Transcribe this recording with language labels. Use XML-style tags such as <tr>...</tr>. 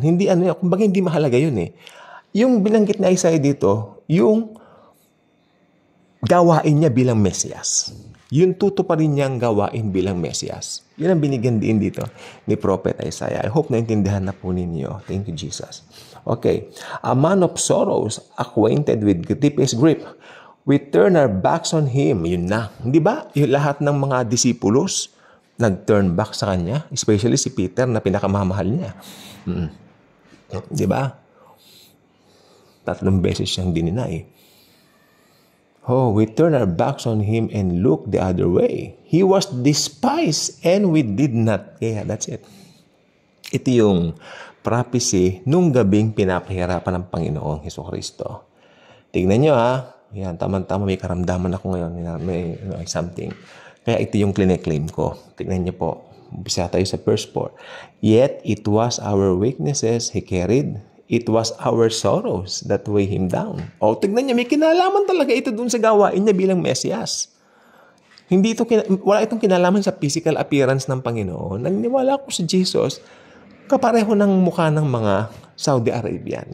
<tl>Hindi kumbaga hindi mahalaga yun eh. Yung binanggit ni Isaiah dito, yung gawain niya bilang Mesias. Yung tutuparin niyang gawain bilang Mesias. Yun ang binigyan din dito ni Prophet Isaiah.</tl> <en>I hope</en> <tl>naintindihan na po ninyo.</tl> <en>Thank you, Jesus. Okay. A man of sorrows, acquainted with deepest grief. We turn our backs on Him.</en> <tl>Yun na. Di ba? Yung lahat ng mga disipulos nag-turn back sa Kanya. Especially si Peter na pinakamamahal niya. Di ba? 3 beses siyang dininay.</tl> <en>Oh, we turn our backs on Him and look the other way. He was despised and we did not. Yeah, that's it.</en> <tl>Ito yung prophecy nung gabing pinapahirapan ng Panginoong Hesukristo. Tignan nyo ha. Yan, tama-tama may karamdaman ako ngayon. May something. Kaya ito yung claim ko. Tignan nyo po. Bisa tayo sa verse 4.</tl> <en>Yet it was our weaknesses He carried. It was our sorrows that weigh Him down.</en> <tl>O, tignan niya, may kinalaman talaga ito dun sa gawain niya bilang Mesias. Wala itong kinalaman sa physical appearance ng Panginoon. Naniniwala ko sa Jesus, kapareho ng mukha ng mga Saudi Arabian.</tl>